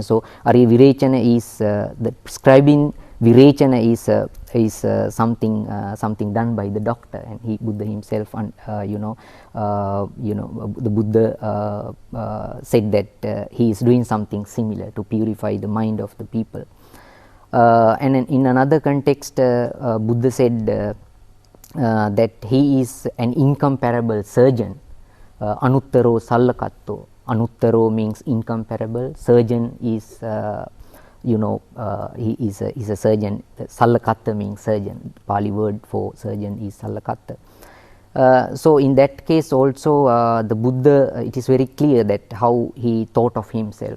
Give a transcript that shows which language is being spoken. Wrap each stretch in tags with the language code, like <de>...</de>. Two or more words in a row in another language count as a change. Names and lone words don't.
<en>So</en> <pi>Ariya Virechana</pi> <en>is the prescribing. Virechana is something done by the doctor, and Buddha himself, the Buddha said that he is doing something similar to purify the mind of the people. And in another context, Buddha said that he is an incomparable surgeon.</en> <pi>Anuttaro Sallakatto.</pi> <en>Anuttaro means incomparable. Surgeon is he is a surgeon. Sallakatta means surgeon. The Pali word for surgeon is Sallakatta. So in that case also the Buddha, it is very clear that how he thought of himself.</en>